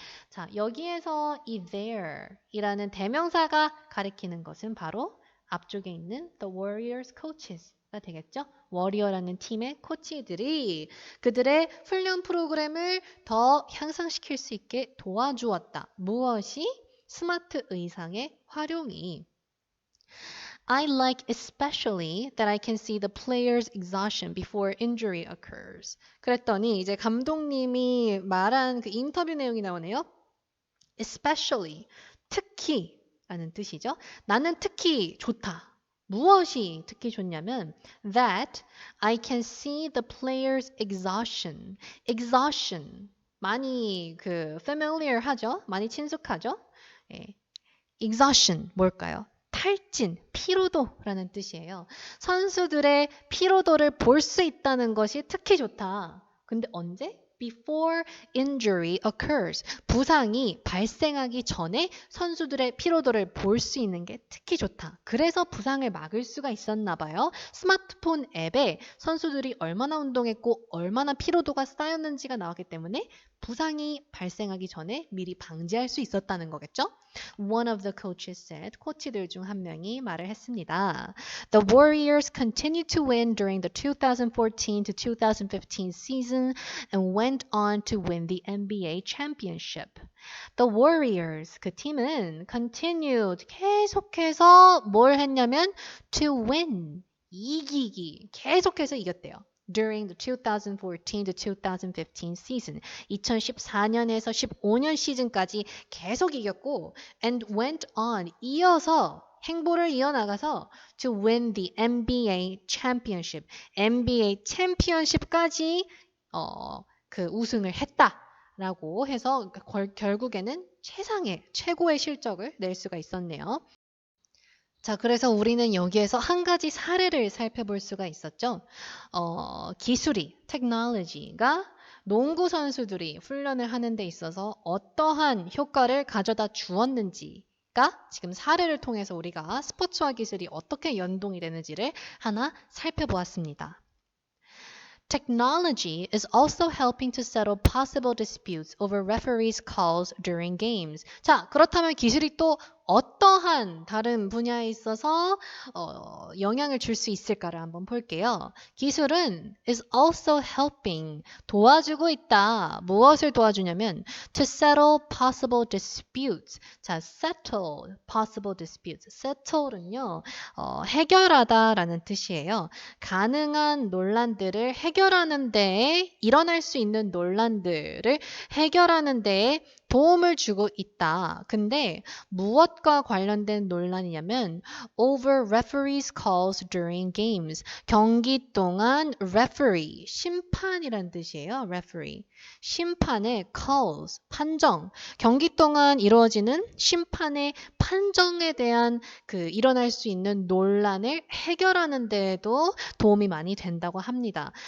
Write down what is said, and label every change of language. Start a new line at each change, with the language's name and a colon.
Korean: 자, 여기에서 이 their 이라는 대명사가 가리키는 것은 바로 앞쪽에 있는 the warriors coaches가 되겠죠. 워리어라는 팀의 코치들이 그들의 훈련 프로그램을 더 향상시킬 수 있게 도와주었다. 무엇이? 스마트 의상의 활용이.
English: I like especially that I can see the player's exhaustion before injury occurs.
Korean: 그랬더니 이제 감독님이 말한 그 인터뷰 내용이 나오네요. especially, 특히 라는 뜻이죠. 나는 특히 좋다. 무엇이 특히 좋냐면
English: that I can see the player's exhaustion. exhaustion.
Korean: 많이 familiar 하죠? 많이 친숙하죠? 예. exhaustion 뭘까요? 탈진, 피로도라는 뜻이에요. 선수들의 피로도를 볼 수 있다는 것이 특히 좋다. 근데 언제?
English: Before injury occurs.
Korean: 부상이 발생하기 전에 선수들의 피로도를 볼 수 있는 게 특히 좋다. 그래서 부상을 막을 수가 있었나 봐요. 스마트폰 앱에 선수들이 얼마나 운동했고 얼마나 피로도가 쌓였는지가 나왔기 때문에 부상이 발생하기 전에 미리 방지할 수 있었다는 거겠죠?
English: One of the coaches said,
Korean: 코치들 중 한 명이 말을 했습니다.
English: The Warriors continued to win during the 2014 to 2015 season and went on to win the NBA championship.
Korean: The Warriors, 그 팀은 continued, 계속해서 뭘 했냐면 to win, 이기기, 계속해서 이겼대요.
English: During the 2014 to 2015 season,
Korean: 2014년에서 15년 시즌까지 계속 이겼고,
English: and went on,
Korean: 이어서 행보를 이어나가서
English: to win the NBA championship,
Korean: NBA 챔피언십까지 그 우승을 했다라고 해서 결국에는 최고의 실적을 낼 수가 있었네요. 자, 그래서 우리는 여기에서 한 가지 사례를 살펴볼 수가 있었죠. 기술이, technology가 농구 선수들이 훈련을 하는 데 있어서 어떠한 효과를 가져다 주었는지가 지금 사례를 통해서 우리가 스포츠와 기술이 어떻게 연동이 되는지를 하나 살펴보았습니다.
English: Technology is also helping to settle possible disputes over referees' calls during games.
Korean: 자, 그렇다면 기술이 또 어떠한 다른 분야에 있어서 영향을 줄 수 있을까를 한번 볼게요. 기술은
English: is also helping,
Korean: 도와주고 있다. 무엇을 도와주냐면
English: to settle possible disputes. 자, settle possible disputes.
Korean: settle는요, 해결하다라는 뜻이에요. 가능한 논란들을 해결하는 데에 일어날 수 있는 논란들을 해결하는 데에 도움을 주고 있다. 근데 무엇과 관련된 논란이냐면
English: over referees calls during games.
Korean: 경기 동안 referee, 심판이란 뜻이에요. referee. 심판의 calls, 판정. 경기 동안 이루어지는 심판의 판정에 대한 일어날 수 있는 논란을 해결하는 데에도 도움이 많이 된다고 합니다.